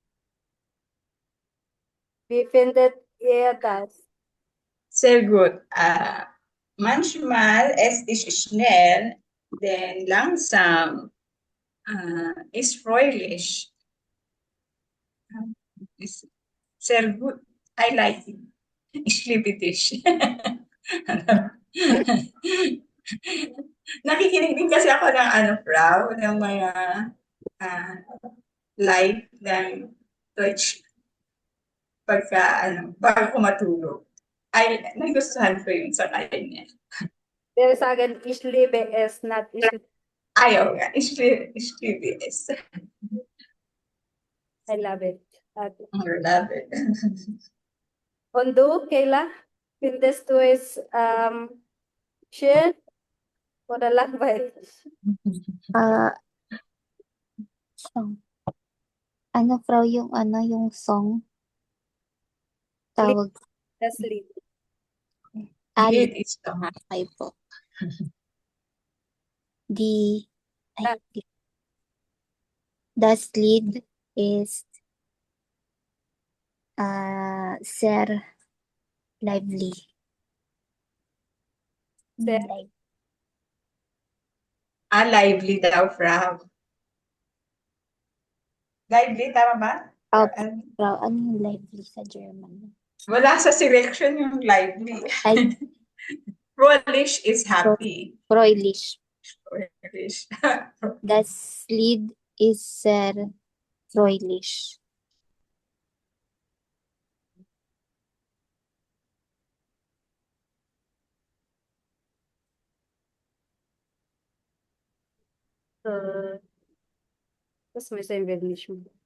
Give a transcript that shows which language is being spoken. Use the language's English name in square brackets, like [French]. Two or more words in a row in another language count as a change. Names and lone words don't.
[German] Wie findet ihr das? Sehr gut. Manchmal es ist schnell, denn langsam ist fröhlich. Ist sehr gut. [English] I like it. [German] Ich liebe dich. [Filipino] Nakikinig din kasi ako ng Frau, ng mga live ng Deutsch bago matulog. Ay, nagustuhan ko yung sakay niya. Pero sa akin, [German] ich liebe es, not ich. [Filipino] Ayaw nga, [German] ich liebe es. [English] I love it. Okay. I love it. [German] Und du, Kayla, findest du es schön oder langweilig? [English] Ah, song. [Filipino] Ano, Frau, yung song? Tawag. [German] Das Lied. [English] Lied is the [Filipino] Ay po. [German] Die, Ah. das Lied ist sehr lively. Sehr. [Filipino] lively daw, Frau. Lively, tama ba? Frau, ano yung lively sa German? Wala sa selection yung lively. Ay, [English] Fröhlich is happy. [German] freulich. Fröhlich. Das Lied ist sehr freulich. Das müssen wir nicht machen.